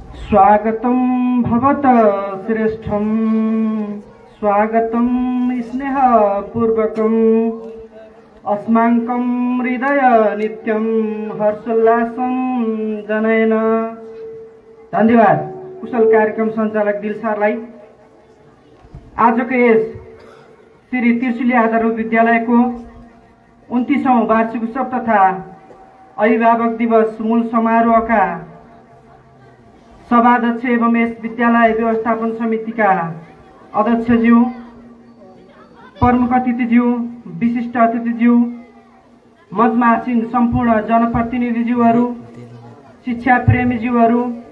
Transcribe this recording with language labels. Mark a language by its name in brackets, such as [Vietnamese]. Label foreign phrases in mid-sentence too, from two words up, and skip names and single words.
[Sanskrit] स्वागतं भवत श्रेष्ठं स्वागतं स्नेहपूर्वकम् अस्माकं हृदय नित्यं हर्षोल्लासं जनयन। [Nepali] धन्यवाद कुशल कार्यक्रम सञ्चालक दिलसारलाई। आजको यस श्री त्रिशुली आधारभूत विद्यालयको 29औं वार्षिक उत्सव तथा अभिभावक दिवस मूल समारोहका सभाध्यक्ष एवं यस विद्यालय व्यवस्थापन समितिका अध्यक्षज्यू, प्रमुख अतिथिज्यू, विशिष्ट अतिथिज्यू, मञ्चमा आसीन सम्पूर्ण जनप्रतिनिधिज्यूहरू, शिक्षा प्रेमीज्यूहरू,